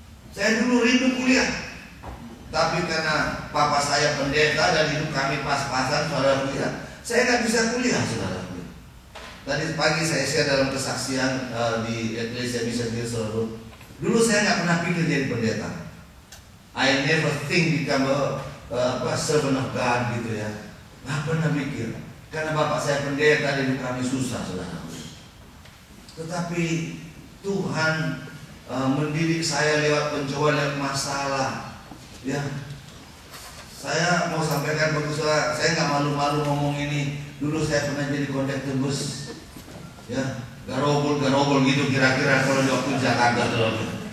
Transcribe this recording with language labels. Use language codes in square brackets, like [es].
[id] Saya dulu rindu kuliah, tapi karena papa saya pendeta dan hidup kami pas-pasan, saudara kuliah, saya nggak bisa kuliah, saudara. Tadi pagi saya share dalam kesaksian di Ecclesia Mission Hill, saudara. Dulu saya nggak pernah pikir jadi pendeta. [en] I never think become a servant of God [id] gitu ya. Nggak pernah mikir. Karena bapak saya pendeta dan hidup kami susah, saudara. Tetapi Tuhan mendidik saya lewat pencobaan, lewat masalah. Ya, saya mau sampaikan bagi saudara, saya nggak malu-malu ngomong ini. Dulu saya pernah jadi kondektur bus. Ya, garobol gitu kira-kira kalau di waktu Jakarta dulu.